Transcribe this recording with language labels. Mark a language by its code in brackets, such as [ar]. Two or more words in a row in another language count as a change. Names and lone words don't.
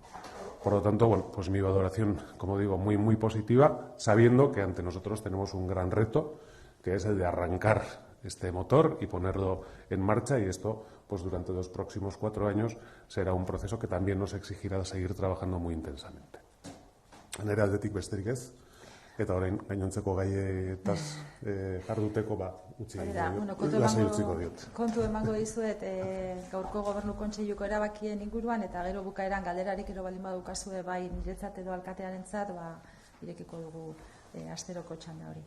[es] Por lo tanto, bueno, pues mi valoración, como digo, muy, muy positiva, sabiendo que ante nosotros tenemos un gran reto, que es el de arrancar este motor y ponerlo en marcha, y esto, pues durante los próximos 4 años, será un proceso que también nos exigirá seguir trabajando muy intensamente. [eu] Nire aldetik besterik ez, eta orain gainontzeko gaietaz jarduteko utzi lasai utziko diot. Kontu emango dizuet gaurko Gobernu Kontseiluko erabakien inguruan, eta gero bukaeran galderarik ero baldin badukazue bai niretzat edo alkatearentzat, irekiko dugu asteroko txanda hori.